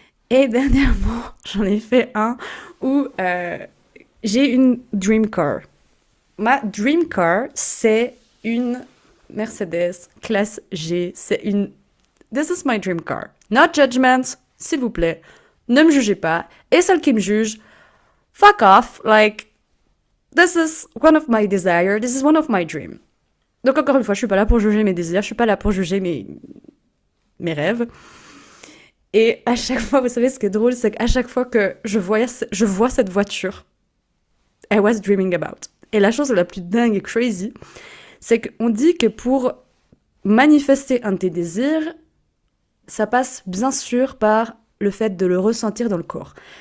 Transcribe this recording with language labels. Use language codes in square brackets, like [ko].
[fr] Et dernièrement, j'en ai fait un où j'ai une [en] dream car. [fr] Ma dream car, c'est une Mercedes classe G. [en] This is my dream car. Not judgment, [fr] s'il vous plaît. Ne me jugez pas. Et celles qui me jugent, [en] fuck off, like, this is one of my desires, this is one of my dreams. [fr] Donc encore une fois, je suis pas là pour juger mes désirs, je suis pas là pour juger mes rêves. Et à chaque fois, vous savez ce qui est drôle, c'est qu'à chaque fois que je vois cette voiture, [en] I was dreaming about. [fr] Et la chose la plus dingue et crazy, c'est qu'on dit que pour manifester un de tes désirs, ça passe bien sûr par le fait de le ressentir dans le corps.